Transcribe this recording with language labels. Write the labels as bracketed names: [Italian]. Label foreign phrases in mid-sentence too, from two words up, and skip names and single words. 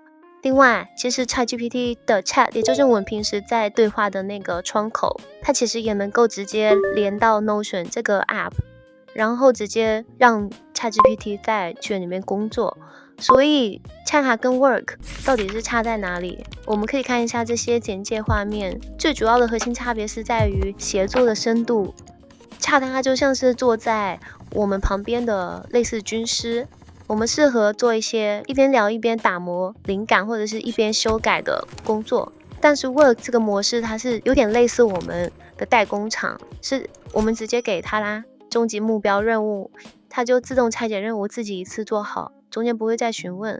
[Chinese] 另外，其實 ChatGPT 的 Chat， 也就是我們平時在對話的那個窗口，它其實也能夠直接連到 Notion 這個 App， 然後直接讓 ChatGPT 在卷裡面工作。所以 Chat 跟 Work 到底是差在哪裡？我們可以看一下這些簡介畫面，最主要的核心差別是在於協作的深度。Chat 它就像是坐在我們旁邊的類似軍師，我們適合做一些一邊聊一邊打磨靈感，或者是一邊修改的工作。但是 Work 這個模式它是有點類似我們的代工廠，是我們直接給它啦終極目標任務，它就自動拆解任務，自己一次做好，中間不會再詢問。